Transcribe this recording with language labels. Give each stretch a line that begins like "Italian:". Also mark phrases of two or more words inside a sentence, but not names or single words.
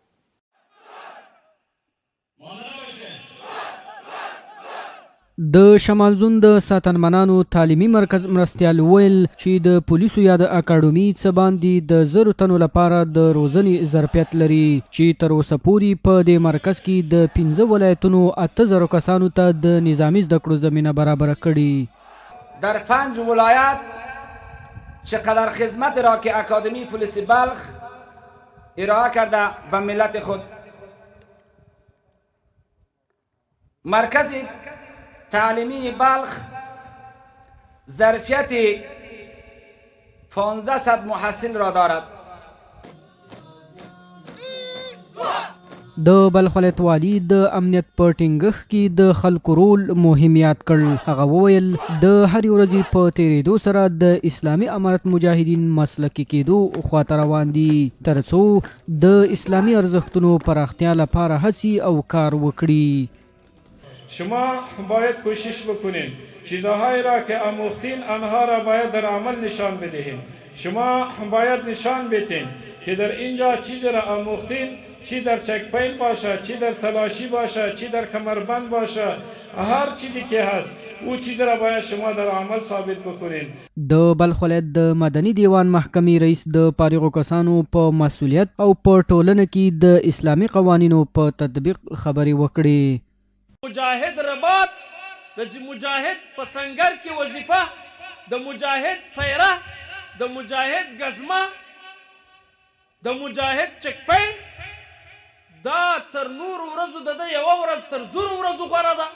Pashto: د شمال زون د ساتنمنانو تعلیمي مرکز مرستیال ویل چې د پولیسو یا د اکاډمي څه باندې د 1000 تنو لپاره د روزنې ظرفیت لري، چې تر اوسه پورې په دې مرکز کې د 15 ولایتونو 8000 کسانو ته د نظامی زده کړو زمینه برابر کړي.
Persian: در 5 ولایت چقدر خدمت را که اکادمی پلیس بلخ ارائه کرده به ملت خود، مرکز تعلیمی بلخ ظرفیت 1500 محصل را دارد.
Pashto: د بلخ ولایت والي د امنیت په ټینګښت کې د خلکو رول مهم یاد کړ. هغه وویل د هرې ورځې په تیریدو سره د اسلامي امارت مجاهدین مسلکي کېدو خواته روان دي، ترڅو د اسلامي ارزښتونو پراختیا لپاره هڅې او کار وکړي.
Persian: شما باید کوشش بکنین چیزهایی را که آموختین آنها را باید در عمل نشان بدهین. شما باید نشان بدین که در اینجا چیزی را آموختین، چی در چکپین باشه، چی در تلاشی باشه، چی در کمربند باشه، هر چیزی که هست او چیز را باید شما در عمل ثابت بکنین.
Pashto: د بلخ ولایت د مدني دیوان محکمې رئیس د فارغو کسانو په مسؤلیت او په ټولنه کې د اسلامي قوانینو په تطبیق خبرې وکړې. مجاهد رباط د مجاهد په سنگر کې وظیفه، د مجاهد پیره، د مجاهد گزمه، د مجاهد چکپین، دا تر نور ورځو د یو ورځ تر 1000 ورځو غوره ده.